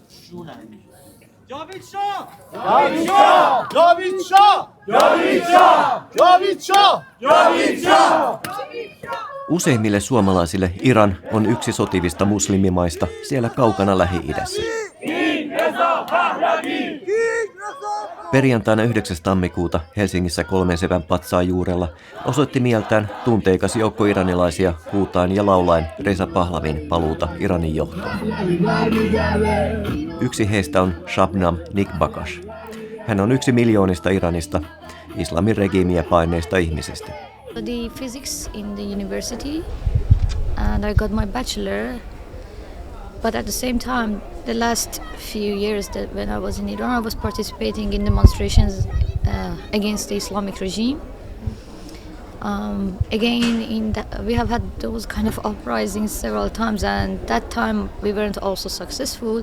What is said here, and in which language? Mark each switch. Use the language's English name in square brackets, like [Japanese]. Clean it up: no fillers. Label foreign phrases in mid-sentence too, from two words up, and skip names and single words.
[Finnish] David Shah! David Shah! David Shah! David Shah! David Shah! David Shah! Useimmille suomalaisille Iran on yksi sotivista muslimimaista siellä kaukana Lähi-idässä. Perjantaina 9. tammikuuta Helsingissä 3 Sepän patsaan juurella osoitti mieltään tunteikas joukko iranilaisia huutaen ja laulaen Reza Pahlaviin paluuta Iranin johtoon. Yksi heistä on Shabnam Nikbakhsh. Hän on yksi miljoonista Iranista, islamin regiimiä paineista ihmisistä. [English] I physics in the university and I got my bachelor. But at the same time, the last few years that when I was in Iran, I was participating in demonstrations against the Islamic regime. We have had those kind of uprisings several times, and that time we weren't also successful.